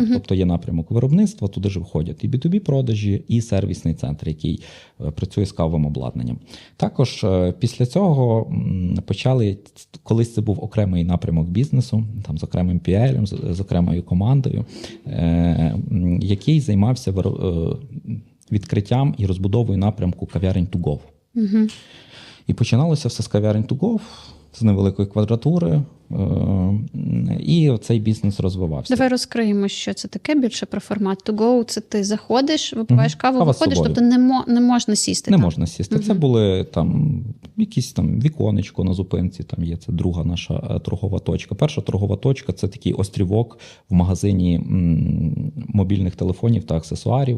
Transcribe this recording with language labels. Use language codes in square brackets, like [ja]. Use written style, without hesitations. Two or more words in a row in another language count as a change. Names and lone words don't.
[uk] Тобто є напрямок виробництва, туди ж входять і B2B продажі, і сервісний центр, який працює з кавовим обладнанням. Також після цього почали, колись це був окремий напрямок бізнесу, там з окремим PL, з окремою командою, який займався відкриттям і розбудовою напрямку кав'ярень [en] to go. [uk] Угу. І починалося все з кав'ярень [en] to go, [uk] з невеликої квадратури, і цей бізнес розвивався. Давай розкриємо, що це таке більше про формат [en] to go. [uk] Це ти заходиш, випиваєш каву, Кава з виходиш, собою. тобто не можна сісти Не там. можна сісти. Це були там якісь там віконечко на зупинці, там є, це друга наша торгова точка. Перша торгова точка – це такий острівок в магазині мобільних телефонів та аксесуарів.